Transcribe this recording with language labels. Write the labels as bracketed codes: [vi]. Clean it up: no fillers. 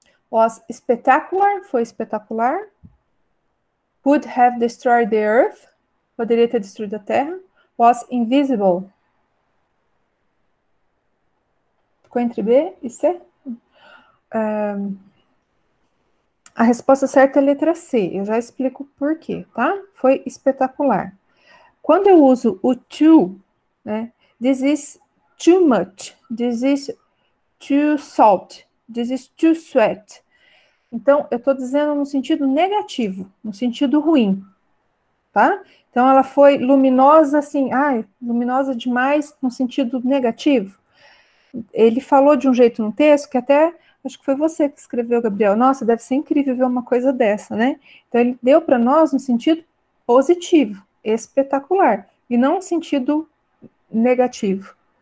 [en] was spectacular, [pt] foi espetacular, [en] would have destroyed the earth, [pt] poderia ter destruído a Terra, [en] was invisible, [pt] ficou entre B e C? A resposta certa é a letra C, eu já explico por quê, tá? Foi espetacular. Quando eu uso o too, né? [en] This is too much, this is too salt, this is too sweat. [pt] Então, eu estou dizendo no sentido negativo, no sentido ruim, tá? Então, ela foi luminosa, assim, luminosa demais no sentido negativo. Ele falou de um jeito no texto que até, acho que foi você que escreveu, Gabriel. Nossa, deve ser incrível ver uma coisa dessa, né? Então, ele deu para nós no sentido positivo, espetacular, e não no sentido negativo.